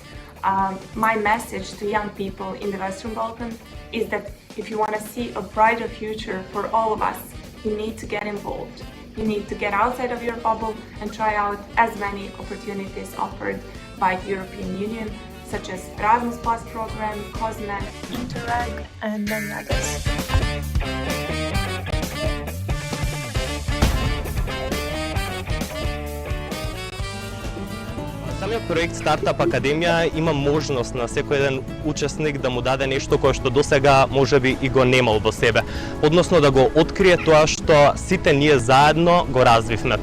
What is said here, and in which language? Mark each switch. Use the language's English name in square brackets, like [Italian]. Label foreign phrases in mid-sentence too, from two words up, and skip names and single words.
[English] My message to young people in the Western Balkans is that if you want to see a brighter future for all of us, you need to get involved. You need to get outside of your bubble and try out as many opportunities offered by the European Union, such as Erasmus Plus program, COSME, Interreg, and many others. [Macedonian] Самиот проект Стартап Академија има можност на секој еден учесник да му даде нешто кое што досега можеби и го немал во себе, односно да го открие тоа што сите ние заедно го развивме.